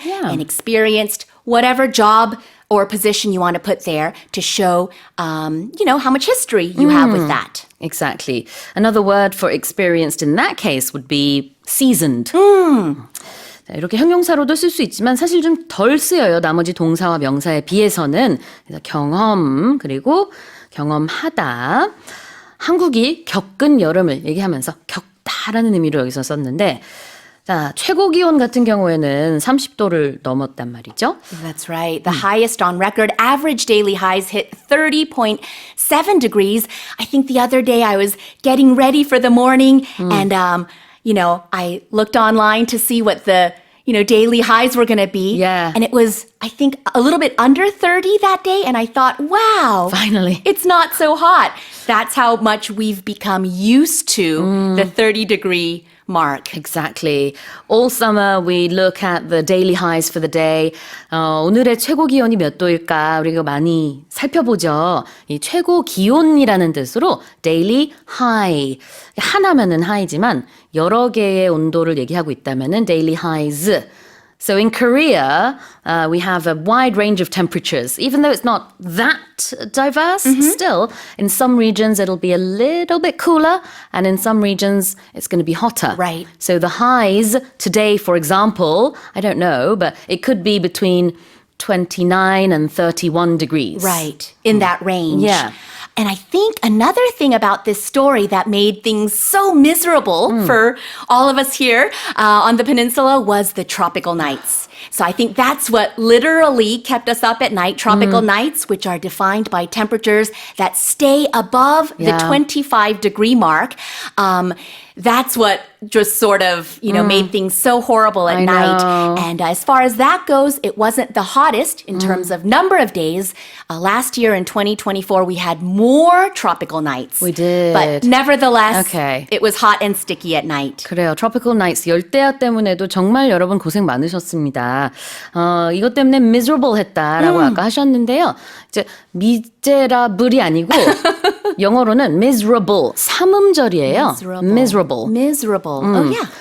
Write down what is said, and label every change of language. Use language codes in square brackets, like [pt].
[en] Yeah. an experienced whatever job or position you want to put there to show, how much history you have with that. Exactly. Another word for experienced in that case would be seasoned. [ko] 자, 이렇게 형용사로도 쓸 수 있지만 사실 좀 덜 쓰여요. 나머지 동사와 명사에 비해서는. 그래서 경험 그리고 경험하다. 한국이 겪은 여름을 얘기하면서 겪다라는 의미로 여기서 썼는데 자, 최고 기온 같은 경우에는 30도를 넘었단 말이죠. [en] That's right. The highest on record, average daily highs hit 30.7 degrees. I think the other day I was getting ready for the morning and, I looked online to see what the, daily highs were going to be. Yeah. And it was, I think, a little bit under 30 that day. And I thought, wow. Finally. It's not so hot. That's how much we've become used to the 30-degree mark. Exactly. All summer we look at the daily highs for the day. [ko] 오늘의 최고 기온이 몇 도일까 우리가 많이 살펴보죠. 이 최고 기온이라는 뜻으로 daily high. 하나면은 high지만 여러 개의 온도를 얘기하고 있다면은 daily highs. [en] So in Korea, we have a wide range of temperatures. Even though it's not that diverse, still, in some regions it'll be a little bit cooler, and in some regions it's going to be hotter. Right. So the highs today, for example, I don't know, but it could be between 29 and 31 degrees. Right, in that range. Yeah. And I think another thing about this story that made things so miserable for all of us here on the peninsula was the tropical nights. So I think that's what literally kept us up at night. Tropical nights, which are defined by temperatures that stay above the Yeah. 25-degree mark. That's what just sort of, made things so horrible at I night. know. And as far as that goes, it wasn't the hottest in terms of number of days. Last year in 2024, we had more tropical nights. We did. But nevertheless, Okay. it was hot and sticky at night. [ko] 그래요. Tropical Nights 열대야 때문에도 정말 여러분 고생 많으셨습니다. 이것 때문에 miserable 했다라고 아까 하셨는데요. 이제 미제라블이 아니고 영어로는 miserable 삼음절이에요. [en] Miserable. Miserable. Oh, yeah.